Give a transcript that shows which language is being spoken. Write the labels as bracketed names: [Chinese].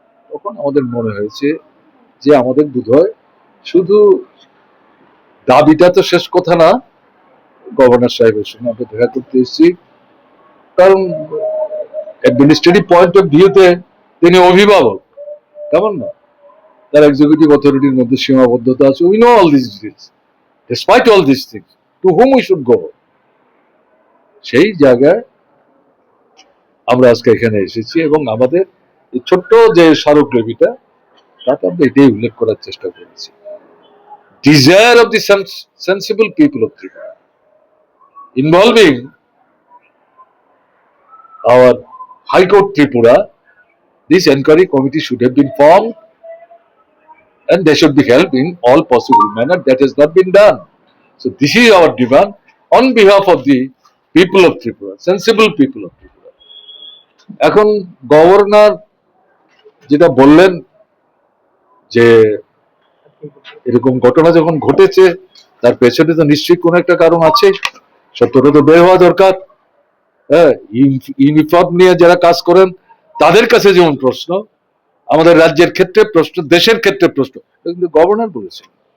[Bangla] তখন আমাদের মনে হয়েছে যে আমাদের বোধহয় শুধু দাবিটা তো শেষ কথা না, গভর্নর সাহেবের সঙ্গে আমরা দেখা করতে এসেছি, কারণ [English] administrative point of ভিউতে [Bangla] তিনি অভিভাবক, কেমন না, তার এক্সিকিউটিভ অথরিটির মধ্যে সীমাবদ্ধতা আছে। [English] We know all this things, despite all this things, to whom we should go. [Bangla] সেই জায়গায় আমরা আজকে এখানে এসেছি, এবং আমাদের এই ছোট্ট যে স্মারকলিপিটা, তাতে আমরা এটাই উল্লেখ করার চেষ্টা করেছি। [English] Desire of the sensible people of Tripura, involving our High Court Tripura, this enquiry committee should have been formed and they should be held in all possible manner. That has not been done. So this is our demand on behalf of the people of Tripura, sensible people of Tripura. [Bangla] এখন governor যেটা বললেন যে এরকম ঘটনা যখন ঘটেছে, তার পেছনে তো নিশ্চয়ই কোন একটা কারণ আছে, সত্যটা তো বের হওয়া দরকার। হ্যাঁ, ইউনিফর্ম নিয়ে যারা কাজ করেন তাদের কাছে যেমন প্রশ্ন, আমাদের রাজ্যের ক্ষেত্রে প্রশ্ন, দেশের ক্ষেত্রে প্রশ্ন, কিন্তু গভর্নর বলেছেন।